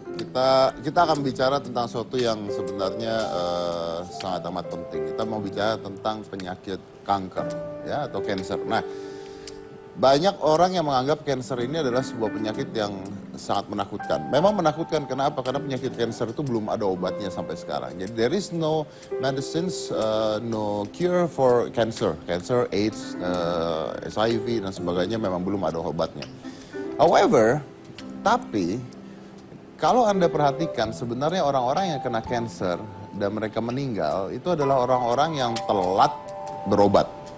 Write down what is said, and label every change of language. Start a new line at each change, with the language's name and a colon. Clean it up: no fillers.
Indonesian: Kita akan bicara tentang sesuatu yang sebenarnya sangat amat penting. Kita mau bicara tentang penyakit kanker, ya, atau cancer. Nah, banyak orang yang menganggap cancer ini adalah sebuah penyakit yang sangat menakutkan. Memang menakutkan, kenapa? Karena penyakit cancer itu belum ada obatnya sampai sekarang.
English: Jadi there is no medicines, no cure for cancer.
Indonesian: Cancer, AIDS, HIV dan sebagainya memang belum ada obatnya. However, tapi kalau Anda perhatikan sebenarnya orang-orang yang kena cancer dan mereka meninggal itu adalah orang-orang yang telat berobat.